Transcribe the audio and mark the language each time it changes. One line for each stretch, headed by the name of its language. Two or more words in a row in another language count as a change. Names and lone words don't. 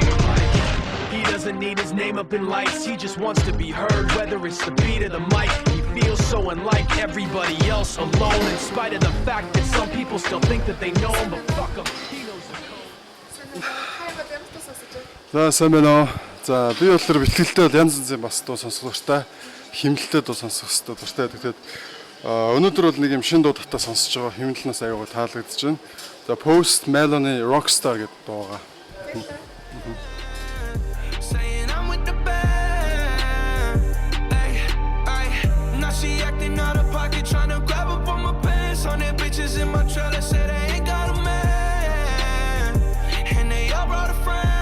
English: He doesn't need his name up in lights, he just wants to be heard, whether it's the beat of the mic. He feels so unlike everybody else, alone, in spite of the fact that some people still think that they know him, but fuck him, he knows the code.
Mongolian: За сайн байна. За би болохоор бэлтгэлтэй бол янз янзын бас дуу сонсох дуртай, химнэлтэй дуу сонсох дуртай. Тэгэхээр өнөөдөр бол нэг юм шин дуу татаа сонсож байгаа. Химнэлнээс аягаа таалагдж байна. За Post Malone Rockstar гэдэг дуу байгаа.
English: saying I'm with the band. Now she acting out of pocket, trying to grab up on my pants. On their bitches in my trailer, said I ain't got a man, and they all brought a friend.